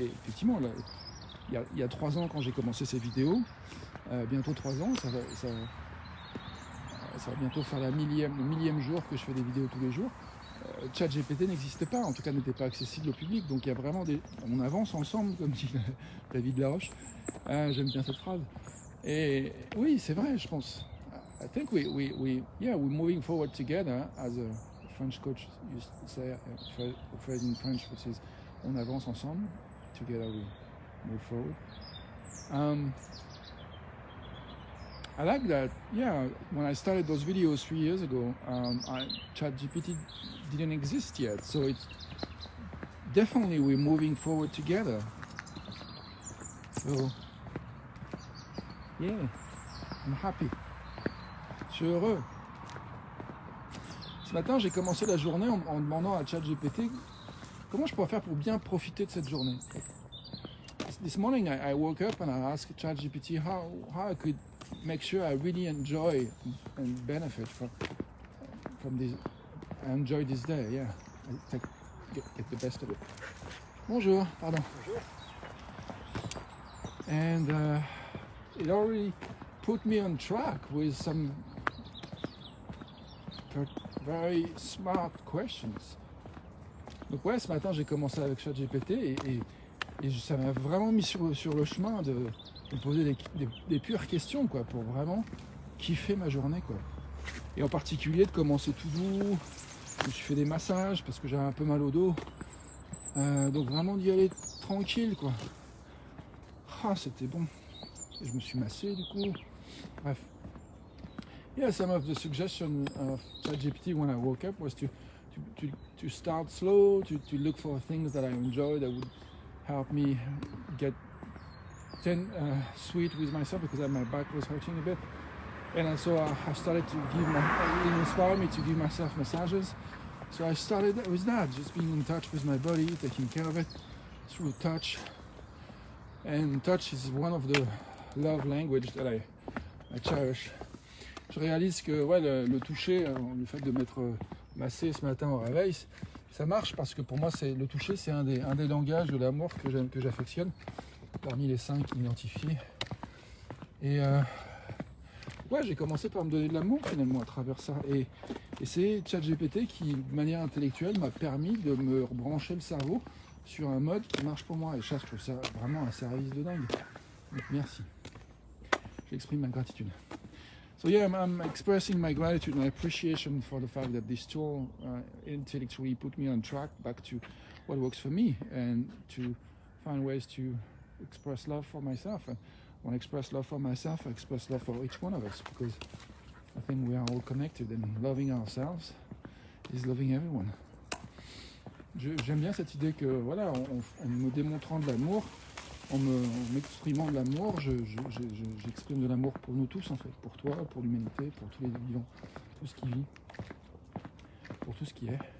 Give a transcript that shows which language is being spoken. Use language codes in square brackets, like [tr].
[fr] Et effectivement, là, il y a 3 ans, quand j'ai commencé ces vidéos, bientôt 3 ans, ça va bientôt faire le millième jour que je fais des vidéos tous les jours. ChatGPT n'existait pas, en tout cas n'était pas accessible au public. Donc il y a vraiment on avance ensemble, comme dit David Laroche. J'aime bien cette phrase. Et oui, c'est vrai, je pense. [en] I think we're moving forward together, as a French coach used to say, a phrase in French which is [fr] on avance ensemble, [en] together we move forward. I like that. Yeah, when I started those videos 3 years ago, ChatGPT didn't exist yet, so it's definitely we're moving forward together. So yeah, I'm happy. [fr] Je suis heureux. Ce matin, j'ai commencé la journée en demandant à ChatGPT comment je pourrais faire pour bien profiter de cette journée. [en] This morning, I woke up and I asked ChatGPT how I could make sure I really enjoy and benefit from this. I enjoy this day, yeah. I get the best of it. [fr] Bonjour, pardon. Bonjour. [en] And it already put me on track with some very smart questions. [fr] Donc ouais, ce matin j'ai commencé avec ChatGPT et ça m'a vraiment mis sur le chemin de me poser des pures questions, quoi, pour vraiment kiffer ma journée, quoi. Et en particulier de commencer tout doux, me suis fait des massages parce que j'avais un peu mal au dos. Donc vraiment d'y aller tranquille quoi. Ah, c'était bon. Et je me suis massé du coup. Bref. [en] Yeah, some of the suggestions of ChatGPT when I woke up was to start slow, to look for things that I enjoy that would help me get sweet with myself because my back was hurting a bit. And so I started to it inspired me to give myself massages. So I started with that, just being in touch with my body, taking care of it through touch. And touch is one of the love language that I cherish. [fr] Je réalise que ouais, le toucher, le fait de m'être massé ce matin au réveil, ça marche parce que pour moi, le toucher, c'est un des langages de l'amour que j'affectionne, parmi les 5 identifiés. Et ouais, j'ai commencé par me donner de l'amour finalement à travers ça. Et c'est ChatGPT qui, de manière intellectuelle, m'a permis de me rebrancher le cerveau sur un mode qui marche pour moi. Et ça, je trouve ça vraiment un service de dingue. Donc merci. J'exprime ma gratitude. [en] So yeah, I'm expressing my gratitude and appreciation for the fact that this tool intellectually put me on track back to what works for me and to find ways to express love for myself. And when I express love for myself, I express love for each one of us because I think we are all connected and loving ourselves is loving everyone. [fr] J'aime bien cette idée que voilà, en me démontrant de l'amour, en m'exprimant de l'amour, j'exprime de l'amour pour nous tous en fait, pour toi, pour l'humanité, pour tous les vivants, tout ce qui vit, pour tout ce qui est.